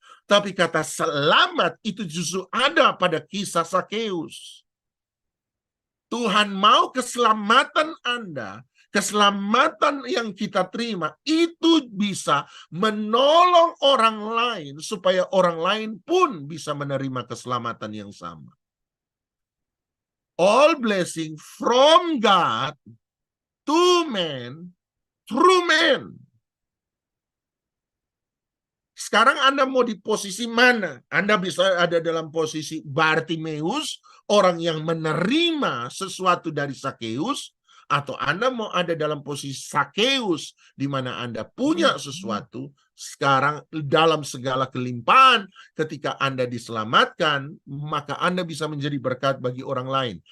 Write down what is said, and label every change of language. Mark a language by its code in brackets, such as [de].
[id] Tapi kata selamat itu justru ada pada kisah Sakeus. Tuhan mau keselamatan Anda, keselamatan yang kita terima, itu bisa menolong orang lain, supaya orang lain pun bisa menerima keselamatan yang sama. [en] All blessing from God to man, through man. [id] Sekarang Anda mau di posisi mana? Anda bisa ada dalam posisi Bartimeus, orang yang menerima sesuatu dari Sakeus, atau Anda mau ada dalam posisi Sakeus, di mana Anda punya sesuatu, sekarang dalam segala kelimpahan, ketika Anda diselamatkan, maka Anda bisa menjadi berkat bagi orang lain.